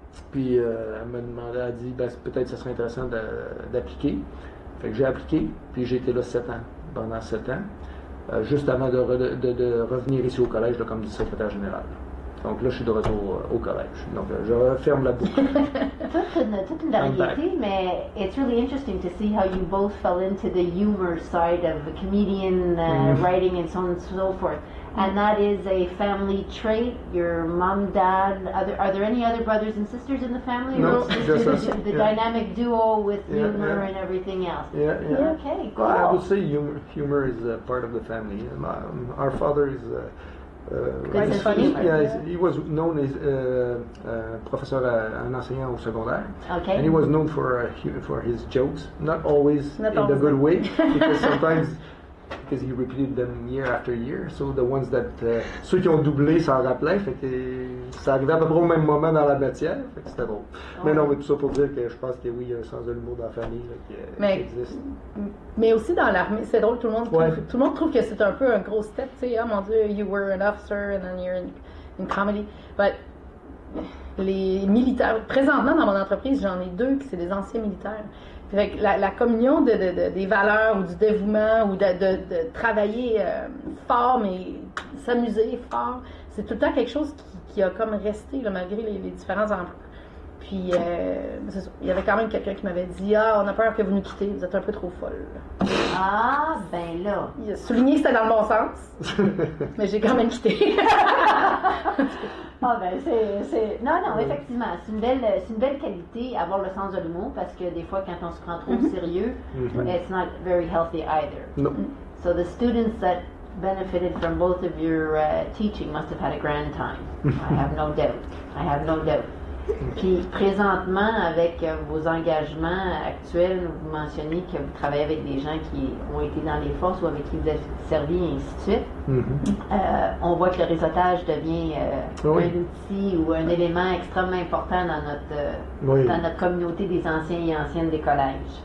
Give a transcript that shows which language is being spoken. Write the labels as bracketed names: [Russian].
[French] Puis elle m'a demandé, elle a dit, peut-être ça serait intéressant d'appliquer. Fait que j'ai appliqué, puis j'ai été là 7 ans, pendant 7 ans, juste avant de revenir ici au collège là, comme secrétaire général. Donc là, je suis de retour au collège. Donc, je referme la boucle. toute une variété, mais [English] it's really interesting to see how you both fell into the humor side of the comedian writing and so on and so forth. And that is a family trait. Your mom, dad. Are there any other brothers and sisters in the family? No, or just us. the dynamic duo with humor yeah. and everything else. Yeah. Okay, cool. Well, I would say humor is part of the family. Our father is. Good funny. Yeah, he was known as professeur, [French] un enseignant au secondaire. [English] Okay. And he was known for his jokes, not always in the good way, because sometimes because he repeated them year after year. So the ones that [French] ceux qui ont doublé s'en rappelaient, fait que ça arrivait à peu près au même moment dans la matière, fait que c'était drôle. Mais non, mais tout ça pour dire que je pense que oui, il y a un sens de l'humour dans la famille là, qui existe. Mais aussi dans l'armée, c'est drôle, tout le monde trouve que c'est un peu un gros step, tu sais, oh mon Dieu, [English] you were an officer and then you're in comedy. [French] But les militaires, présentement dans mon entreprise, j'en ai 2 qui c'est des anciens militaires. Fait que la communion des valeurs ou du dévouement ou de travailler fort, mais s'amuser fort, c'est tout le temps quelque chose qui a comme resté là, malgré les différents emplois. Puis, il y avait quand même quelqu'un qui m'avait dit « Ah, on a peur que vous nous quittez, vous êtes un peu trop folle. » Ah, ben là. Il a souligné que c'était dans le bon sens, mais j'ai quand même quitté. Ah ben non, effectivement, c'est une belle qualité avoir le sens de l'humour parce que des fois quand on se prend trop sérieux, [English] it's not very healthy either. No. So the students that benefited from both of your teaching must have had a grand time. I have no doubt. [French] Puis présentement, avec vos engagements actuels, vous mentionnez que vous travaillez avec des gens qui ont été dans les forces ou avec qui vous êtes servi, et ainsi de suite. On voit que le réseautage devient un outil ou un élément extrêmement important dans notre communauté des anciens et anciennes des collèges.